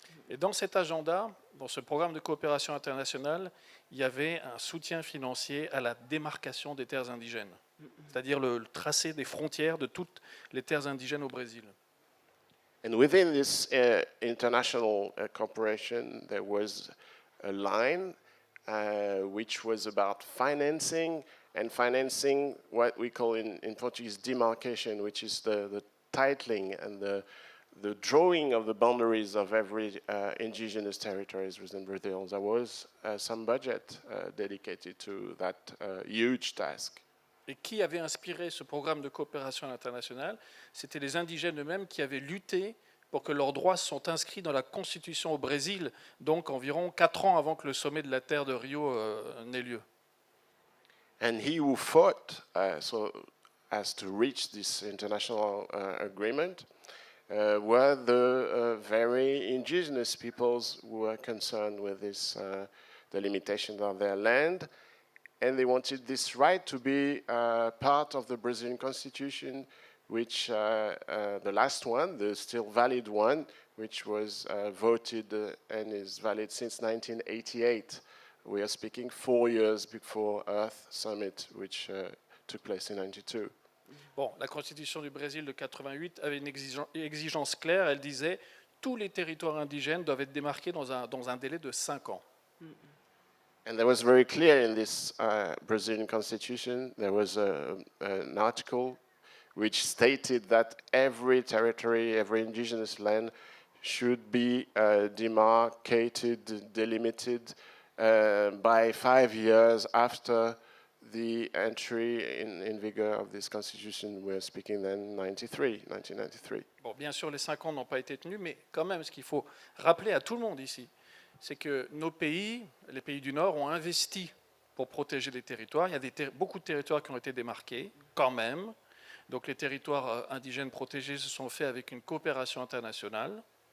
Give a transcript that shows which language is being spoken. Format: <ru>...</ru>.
<fr>Et dans cet agenda, dans ce programme de coopération internationale, il y avait un soutien financier à la démarcation des terres indigènes, c'est-à-dire le tracé des frontières de toutes les terres indigènes au Brésil.</fr> <en>And within this international cooperation, there was a line which was about financing what we call in Portuguese demarcation, which is the titling and the drawing of the boundaries of every indigenous territories within Brazil. There was some budget dedicated to that huge task.</en> <fr>Et qui avait inspiré ce programme de coopération internationale? C'était les indigènes eux-mêmes qui avaient lutté pour que leurs droits sont inscrits dans la Constitution au Brésil, donc environ 4 ans avant que le sommet de la Terre de Rio n'ait lieu.</fr> <en>And he who fought so as to reach this international agreement were the very indigenous peoples who were concerned with this, the limitation of their land, and they wanted this right to be part of the Brazilian Constitution, which the last one, the still valid one, which was voted and is valid since 1988. We are speaking 4 years before Earth Summit, which took place in 92.</en> <fr>Bon, la Constitution du Brésil de 88 avait une exigence claire. Elle disait tous les territoires indigènes doivent être démarqués dans un délai de 5 ans.</fr> <en>And there was very clear in this Brazilian Constitution, there was an article which stated that every territory, every indigenous land should be demarcated, delimited by 5 years after the entry in vigor of this constitution. We're speaking then 1993.</en> <fr>Bon, bien sûr, les 5 ans n'ont pas été tenus, mais quand même, ce qu'il faut rappeler à tout le monde ici, c'est que nos pays, les pays du Nord, ont investi pour protéger les territoires. Il y a beaucoup de territoires qui ont été démarqués, quand même. Donc les territoires indigènes protégés se sont faits avec une coopération internationale.</fr>